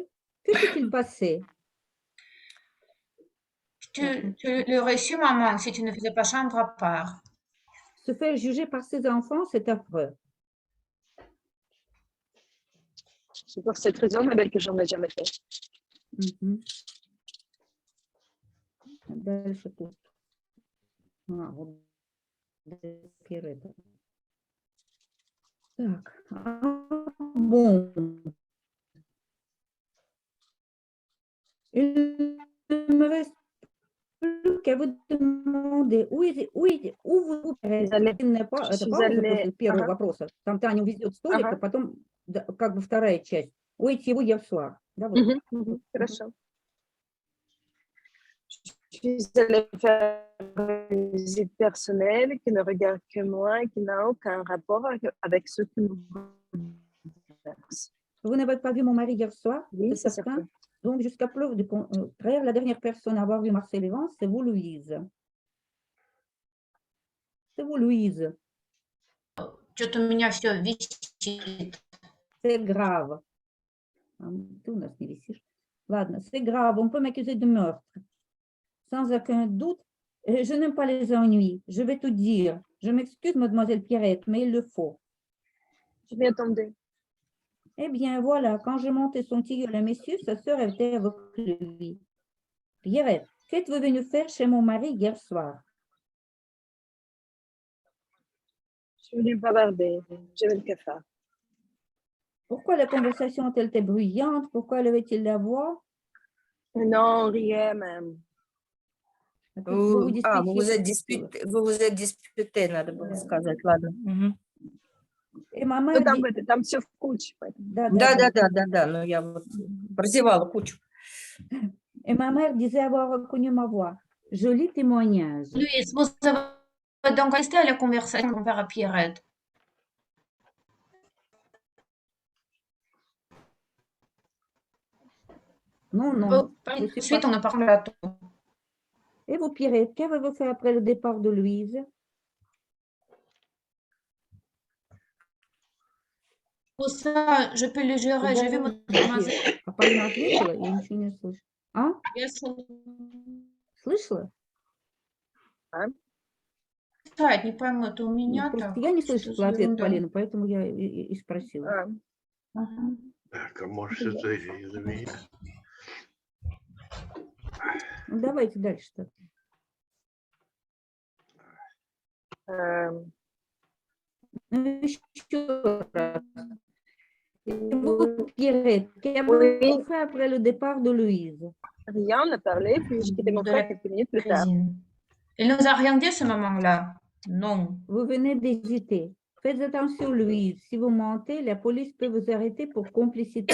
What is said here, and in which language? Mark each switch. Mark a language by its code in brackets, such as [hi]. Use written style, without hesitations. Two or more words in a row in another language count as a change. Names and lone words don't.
[fr] Que s'est-il passé? Tu l'aurais su, maman, si tu ne faisais pas chambre à part. Se faire juger par ses enfants, c'est affreux. C'est pour cette raison, ma belle, que j'en ai jamais fait. [ru] Mhm. Дальше тут. Вот Pierrette. Так. [fr] Bon. Il ne me reste plus qu'à vous demander, où vous ne pa-- Je [ru] это [fr] suis [ru] пауза [fr] allée... [ru] после первого Ага, вопроса. Там Таня увезет столик, ага. а потом как бы вторая часть. Уйти его [fr] hier soir. [ru] Да, вот. Mhm, mhm, хорошо. [fr] Je suis allée faire une visite personnelle qui ne regarde que moi et qui n'a aucun rapport avec ce qui me bouleverse. Vous n'avez pas vu mon mari hier soir, Oui, c'est c'est certain. certain. Donc, jusqu'à preuve du contraire, la dernière personne à avoir vu Marcel Evans, c'est vous, Louise. C'est vous, Louise. [ru] Что-то у меня все висит. [fr] C'est grave. [ru] Ah, Ты у нас не висишь. Ладно, [fr] c'est grave. On peut m'accuser de meurtre. Sans aucun doute, je n'aime pas les ennuis. Je vais tout dire. Je m'excuse, mademoiselle Pierrette, mais il le faut. Je m'y attendais. Eh bien, voilà, quand je montais son tilleul à messieurs, sa sœur était avec lui. Pierrette, qu'êtes-vous venue faire chez mon mari hier soir? Je suis venue bavarder. J'avais le cafard. Pourquoi la conversation a-t-elle été bruyante? Pourquoi levait-il la voix? Non, on riait même. Vous vous [ru] А, [fr] disputiez. вы êtes disputé, [ru] надо было сказать, ладно. Мгм. [fr] Et ma [ru] Ну, [fr] mère [ru] там, [fr] dit... [ru] там все в куче. Поэтому. Да, но я вот прозевала кучу. [fr] Et ma mère disait avoir reconnu ma voix. Joli témoignage. Louise, vous avez donc resté à la conversation avec mon père à Pierrette. Non, non. Oh, je suis ensuite, pas- on en parle à tout. Et vous, Pierrette, qu'avez-vous fait après le départ de Louise? Pour ça, je peux le jurer. J'ai vu mademoiselle. [ru] А Полина ответила, я ничего не слышу. А? Слышала? Не пойму, это у меня Просто так. я не Что слышала за ответ ерунда? Полины, поэтому я и спросила. Ah, Ага. Так, а может, это из-за меня? Ну, давайте дальше. Ну, еще раз. [fr] Vous, Pierrette, qu'avez-vous fait après le départ de Louise? rien, on a parlé, puis j'ai quitté mon De frère la quelques minutes plus tard. cuisine. Il nous a rien dit ce moment-là. Non. Vous venez d'hésiter. Faites attention, Louise. Si vous mentez, la police peut vous arrêter pour complicité.